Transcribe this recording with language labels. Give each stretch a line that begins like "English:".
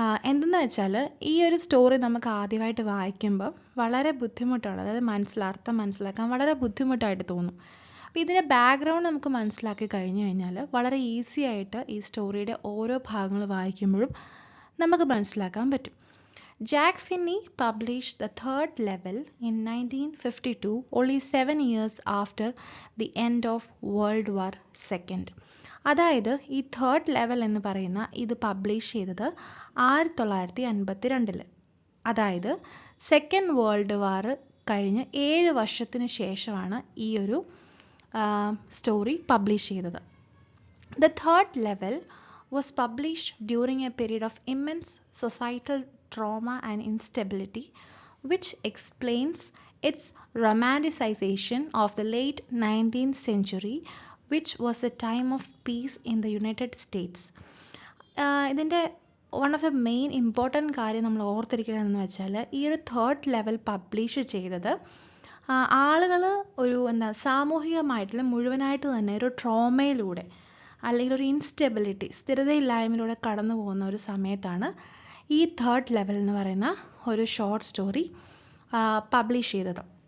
Malayalam: എന്തെന്ന് വെച്ചാൽ ഈ ഒരു സ്റ്റോറി നമുക്ക് ആദ്യമായിട്ട് വായിക്കുമ്പോൾ വളരെ ബുദ്ധിമുട്ടാണ്, അതായത് അർത്ഥം മനസ്സിലാക്കാൻ വളരെ ബുദ്ധിമുട്ടായിട്ട് തോന്നും. അപ്പോൾ ഇതിൻ്റെ ബാക്ക്ഗ്രൗണ്ട് നമുക്ക് മനസ്സിലാക്കി കഴിഞ്ഞു കഴിഞ്ഞാൽ വളരെ ഈസി ആയിട്ട് ഈ സ്റ്റോറിയുടെ ഓരോ ഭാഗങ്ങൾ വായിക്കുമ്പോഴും നമുക്ക് മനസ്സിലാക്കാൻ പറ്റും.
English: Jack Finney published the third level in 1952, only 7 years after the end of World War II.
Malayalam: അതായത് ഈ തേർഡ് ലെവൽ എന്ന് പറയുന്ന ഇത് പബ്ലിഷ് ചെയ്തത് 1952, അതായത് സെക്കൻഡ് വേൾഡ് വാർ കഴിഞ്ഞ് 7 വർഷത്തിന് ശേഷമാണ് ഈ ഒരു സ്റ്റോറി പബ്ലിഷ് ചെയ്തത്.
English: The third level was published during a period of immense societal trauma and instability, which explains its romanticization of the late 19th century, which was a time of peace in the United States.
Malayalam: ഇതിൻ്റെ
English: one of the main important
Malayalam: കാര്യം നമ്മൾ ഓർത്തിരിക്കണമെന്ന് വെച്ചാൽ ഈ ഒരു third level publish ചെയ്തത് ആളുകൾ ഒരു സാമൂഹികമായിട്ടുള്ള മുഴുവനായിട്ട് തന്നെ ഒരു ട്രോമയിലൂടെ അല്ലെങ്കിൽ ഒരു ഇൻസ്റ്റെബിലിറ്റി, സ്ഥിരതയില്ലായ്മയിലൂടെ കടന്നു പോകുന്ന ഒരു സമയത്താണ് ഈ തേർഡ് ലെവൽ എന്ന് പറയുന്ന ഒരു ഷോർട്ട് സ്റ്റോറി പബ്ലിഷ് ചെയ്തത്.